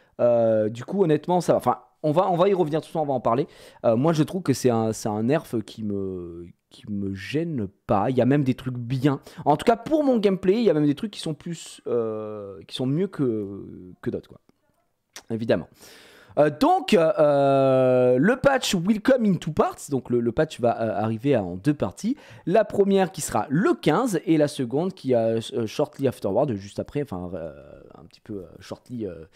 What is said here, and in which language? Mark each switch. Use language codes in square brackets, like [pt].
[fr] Du coup, honnêtement, ça va. Enfin, on va y revenir tout de suite, on va en parler. Moi, je trouve que c'est un nerf qui me gêne pas. Il y a même des trucs bien. En tout cas, pour mon gameplay, il y a même des trucs qui sont qui sont mieux que d'autres, quoi. Évidemment. Donc, le patch [en] will come in two parts. [fr] Donc, le patch va arriver en 2 parties. La première qui sera le 15 et la seconde qui a [en] shortly afterward, [fr] juste après, enfin, un petit peu shortly.